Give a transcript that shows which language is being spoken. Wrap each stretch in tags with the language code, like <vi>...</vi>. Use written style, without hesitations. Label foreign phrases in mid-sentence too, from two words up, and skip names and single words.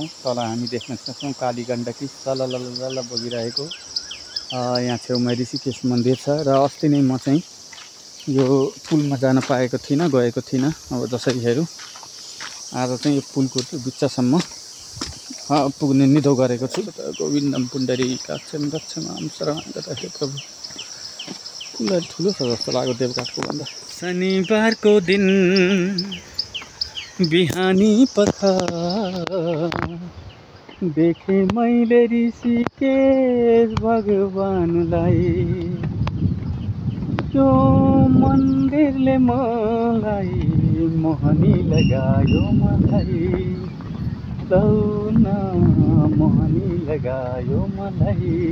<ne>तल हामी देख्न सक्छौँ काली गण्डकी लललल बगिरहेको। यहाँ छेउमा ऋषिकेश मन्दिर छ र अस्ति नै म चाहिँ यो पुलमा जान पाएको थिइनँ, गएको थिइनँ। अब जसरी हेरौँ आज चाहिँ यो पुलको बिचसम्म पुग्ने निधो गरेको छु।</ne> <sa>गोविन्दम पुण्डरीकाक्षं रक्षमां शरणं गतः हे प्रभु।</sa> <ne>पुल ठुलो छ जस्तो लाग्यो देवघाटको भन्दा। शनिबारको दिन बिहानी पख देखे मैले ऋषिकेश भगवानलाई, यो मन्दिरले मलाई मोहनी लगायो मलाई, लौन मोहनी लगायो मलाई।</ne>